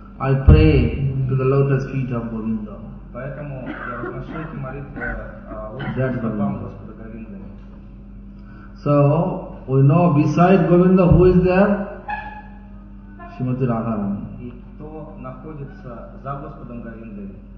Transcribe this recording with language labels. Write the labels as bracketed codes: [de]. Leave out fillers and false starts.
[en] I pray to the lotus feet of Govinda. [ru] Поэтому я возношу эти молитвы лучшим стопам Господа Говинды. [en] So, we know beside Govinda who is there? [ru] Шримати Радхарани. И кто находится за Господом Говиндой?